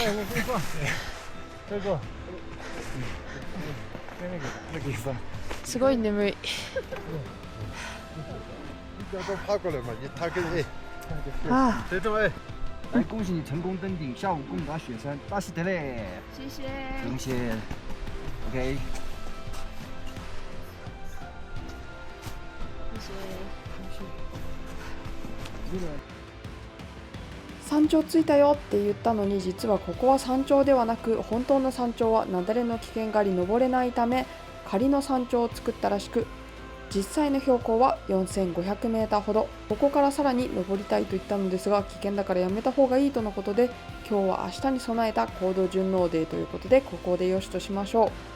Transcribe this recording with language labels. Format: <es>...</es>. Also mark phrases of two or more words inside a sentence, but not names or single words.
<ja>すごい眠い。あ</ja> <zh>来，恭喜你成功登顶下午贡达雪山，大喜得嘞！谢谢。谢谢。OK。</zh> <ja>山頂着いたよって言ったのに、実はここは山頂ではなく、本当の山頂は雪崩の危険があり登れないため仮の山頂を作ったらしく、実際の標高は4500メーターほど。ここからさらに登りたいと言ったのですが、危険だからやめた方がいいとのことで、今日は明日に備えた高度順応デーということで、ここでよしとしましょう。</ja>